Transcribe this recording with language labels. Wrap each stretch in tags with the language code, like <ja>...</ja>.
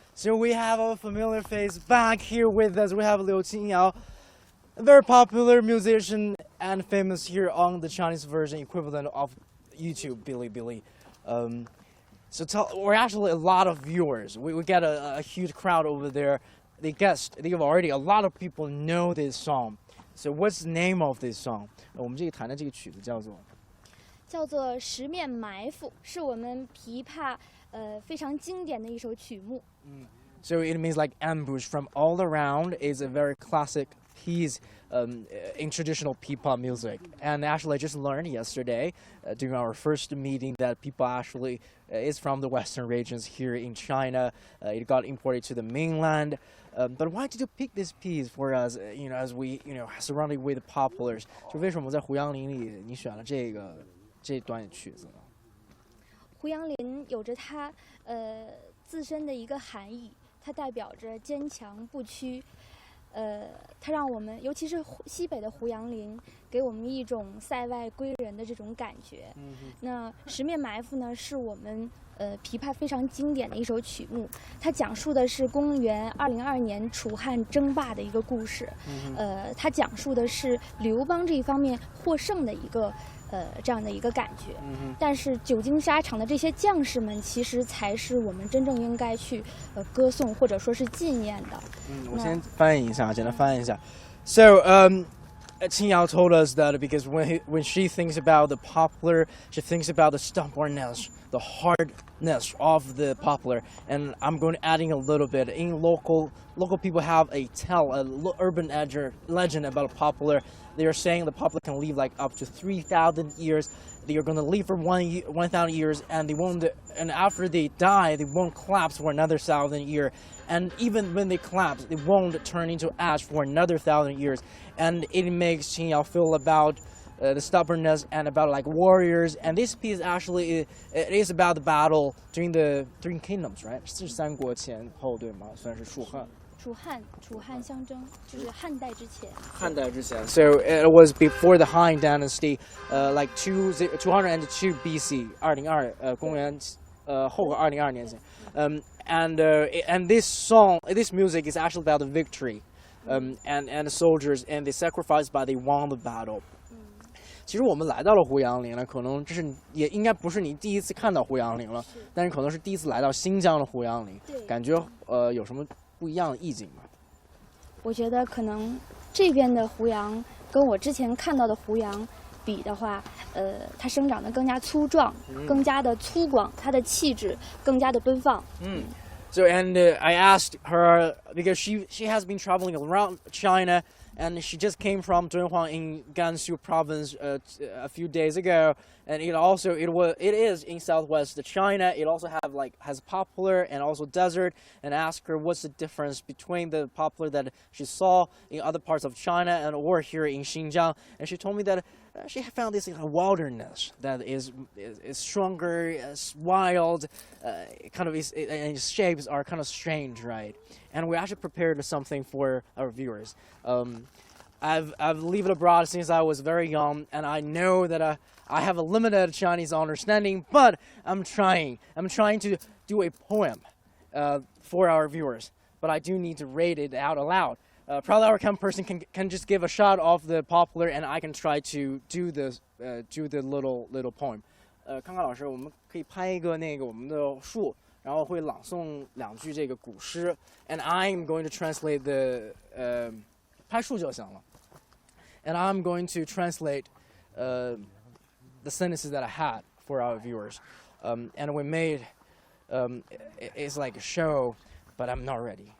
<en>So we have a familiar face back here with us. We have Liu Qingyao, a very popular musician and famous here on the Chinese version equivalent of YouTube, Bilibili. We're actually a lot of viewers. We get a huge crowd over there. A lot of people know this song. So what's the name of this song?</en> <zh>我们这个弹的这个曲子叫做十面埋伏，是我们琵琶非常经典的一首曲目。</zh> <en>So it means like ambush from all around is a very classic piece in traditional pipa music. And actually I just learned yesterday during our first meeting that pipa actually is from the western regions here in China. It got imported to the mainland. But why did you pick this piece for us, as we, surrounded with poplars?</en> <zh>就为什么在胡杨林里你选了这段曲子呢？胡杨林有着它自身的一个含义，它代表着坚强不屈。它让我们，尤其是西北的胡杨林，给我们一种塞外归人的这种感觉。那十面埋伏呢，是我们琵琶非常经典的一首曲目，它讲述的是公元202年楚汉争霸的一个故事。它讲述的是刘邦这一方面获胜的一个这样的一个感觉。但是久经沙场的这些将士们，其实才是我们真正应该去歌颂或者说是纪念的。我先翻译一下，简单翻译一下。</zh> <en>So, Qingyao told us that because when she thinks about the poplar, she thinks about the stubbornness, the hardness of the poplar. And I'm going to adding a little bit. In local people have a urban legend about a poplar. They are saying the poplar can live like up to 3,000 years. They are going to live for 1,000 years, and they won't. And after they die, they won't collapse for another 1,000 years. And even when they collapse, they won't turn into ash for another 1,000 years. And it makes Qingyao feel about the stubbornness and about like warriors. And this piece actually it is about the battle during the Three Kingdoms, right?</en> <zh>是三国前后对吗？算是蜀汉。楚汉相争，就是汉代之前。</zh> <en>So it was before the Han Dynasty, like 202 BC,</en> <zh>202公元后个202年前。</zh> <en>And this music is actually about the victory, and the soldiers and the sacrifice by they won the battle.</en> <zh>其实我们来到了胡杨林了，可能也应该不是你第一次看到胡杨林了，但是可能是第一次来到新疆的胡杨林，感觉有什么不一样的意境吗？我觉得可能这边的胡杨跟我之前看到的胡杨比的话，它生长得更加粗壮，更加的粗犷，它的气质更加的奔放。</zh> <en>So and I asked her because she has been traveling around China. And she just came from Dunhuang in Gansu province a few days ago, and it is in southwest China. It also has poplar and also desert. And asked her what's the difference between the poplar that she saw in other parts of China or here in Xinjiang. And she told me that she found this in a wilderness that is stronger, is wild, kind of and its shapes are kind of strange, right? And we actually prepared something for our viewers. I've lived abroad since I was very young, and I know that I have a limited Chinese understanding, but I'm trying to do a poem for our viewers, but I do need to read it out aloud. Probably our camera person can just give a shot of the poplar, and I can try to do the little poem.</en> <zh>康康老师，我们可以拍一个我们的树。然后会朗诵2句这个古诗</zh> <en>and I'm going to translate the</en> <zh>拍树就行了</zh> <en>and I'm going to translate the sentences that I had for our viewers and we made it's like a show but I'm not ready.</en>